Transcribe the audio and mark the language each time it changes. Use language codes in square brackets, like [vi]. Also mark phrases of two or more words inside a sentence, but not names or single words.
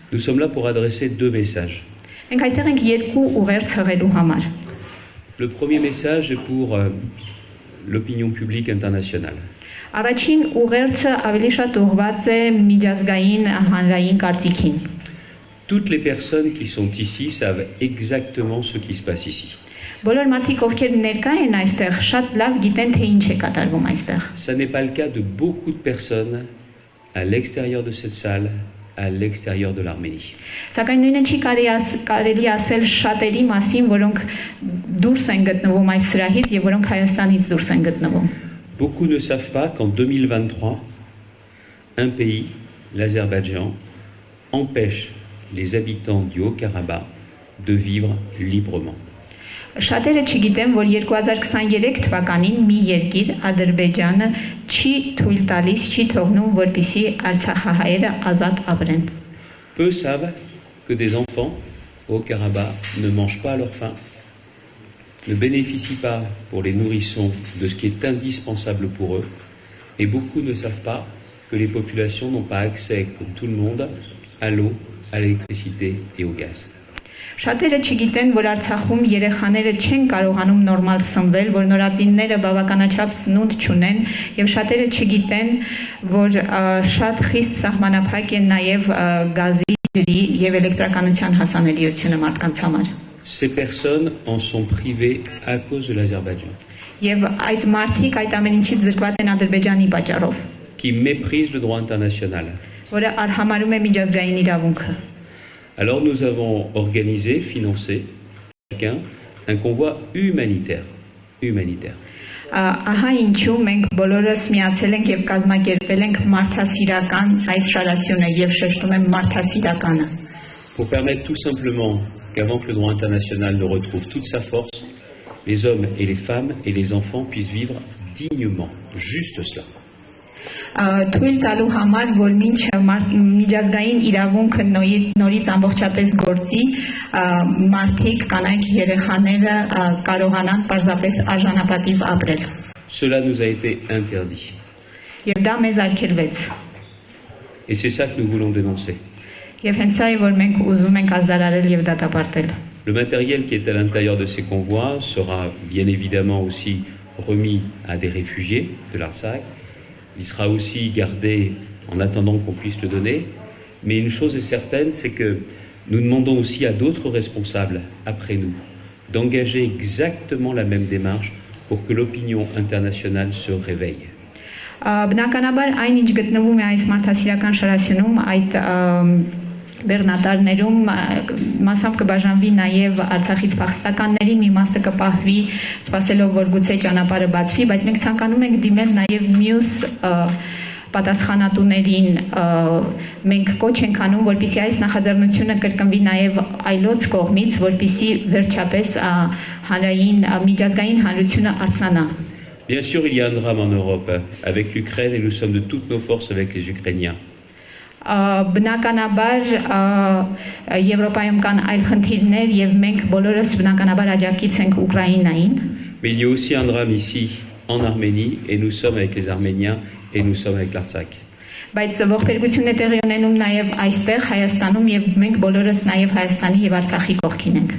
[fr] Nous sommes là pour adresser deux messages. [hy] Մենք այստեղ ենք երկու ուղերձ հղելու համար։ [fr] Le premier message est pour l'opinion publique internationale. [hy] Առաջին ուղերձը ավելի շատ ուղղված է միջազգային հանրային կարծիքին։ [fr] Toutes les personnes qui sont ici savent exactement ce qui se passe ici. [hy] Բոլոր մարդիկ, ովքեր ներկա են այստեղ, շատ լավ գիտեն, թե ինչ է կատարվում այստեղ։ [fr] Ça n'est pas le cas de beaucoup de personnes à l'extérieur de cette salle, à l'extérieur de l'Arménie. [hy] Սակայն նույնը չի կարելի ասել շատերի մասին, որոնք դուրս են գտնվում այս սրահից եւ որոնք Հայաստանից դուրս են գտնվում։ [fr] Beaucoup ne savent pas qu'en 2023, un pays, l'Azerbaïdjan, empêche les habitants du Haut-Karabakh de vivre librement. [hy] Շատերը չգիտեն, որ 2023 թվականին մի երկիր, Ադրբեջանը, չի թույլ տալիս, չի թողնում, որպեսզի արցախահայերը ազատ ապրեն։ [fr] Peu savent que des enfants au Haut-Karabakh ne mangent pas à leur faim, ne bénéficient pas pour les nourrissons de ce qui est indispensable pour eux, et beaucoup ne savent pas que les populations n'ont pas accès, comme tout le monde, à l'eau, à l'électricité et au gaz. [hy] Շատերը չգիտեն, որ Արցախում երեխաները չեն կարողանում նորմալ սնվել, որ նորածինները բավականաչափ սնունդ չունեն, եւ շատերը չգիտեն, որ շատ խիստ սահմանափակ է նաեւ գազի, ջրի եւ էլեկտրականության հասանելիությունը մարդկանց համար։ [fr] Ces personnes en sont privées à cause de l'Azerbaïdjan. [hy] Եվ այդ մարդիկ այդ ամեն ինչից զրկված են Ադրբեջանի պատճառով, [fr] qui méprise le droit international. [hy] որը արհամարում է միջազգային իրավունքը։ [fr] Alors nous avons organisé, financé, chacun, un convoi humanitaire. [hy] Ահա ինչու մենք բոլորս միացել ենք եւ կազմակերպել ենք մարդասիրական այս շարասյունը եւ շեշտում եմ մարդասիրականը։ [fr] Pour permettre tout simplement qu'avant que le droit international ne retrouve toute sa force, les hommes et les femmes et les enfants puissent vivre dignement. Juste cela. [hy] Թույլ տալու համար, որ մինչ միջազգային իրավունքը նորից ամբողջապես գործի, մարդիկ, կանայք, երեխաները կարողանան պարզապես արժանապատիվ ապրել։ [fr] Cela nous a été interdit. [hy] Եվ դա մեզ արգելվեց։ [fr] Et c'est ça que nous voulons dénoncer. [hy] Եվ հենց սա է, որ մենք ուզում ենք ազդարարել եւ դատապարտել։ [fr] Le matériel qui est à l'intérieur de ces convois sera bien évidemment aussi remis à des réfugiés de l'Artsakh. Il sera aussi gardé en attendant qu'on puisse le donner. Mais une chose est certaine, c'est que nous demandons aussi à d'autres responsables, après nous, d'engager exactement la même démarche pour que l'opinion internationale se réveille. [hy] Բնականաբար այն ինչ գտնվում է այս մարդասիրական շարասյունում, այդ բեռնատարներում մասամբ կբաժանվի նաև Արցախից փախստականներին, մի մասը կպահվի, սպասելով որ գուցե ճանապարհը բացվի, բայց մենք ցանկանում ենք դիմել նաև մյուս պատասխանատուներին, մենք կոչ ենք անում, որպեսզի այս նախաձեռնությունը կրկնվի նաև այլոց կողմից, որպեսզի վերջապես հանրային միջազգային հանրությունը արթնանա։ [fr] Bien sûr, il y a un drame en Europe avec l'Ukraine et nous sommes de toutes nos forces avec les Ukrainiens. [hy] Բնականաբար Եվրոպայում կան այլ խնդիրներ եւ մենք բոլորս բնականաբար աջակից ենք Ուկրաինային։ [fr] Mais il y a aussi un drame ici en Arménie et nous sommes avec les Arméniens et nous sommes avec l'Artsakh. [hy] Բայց ողբերգությունն է տեղի ունենում նաեւ այստեղ Հայաստանում եւ մենք բոլորս նաեւ Հայաստանի եւ Արցախի կողքին ենք։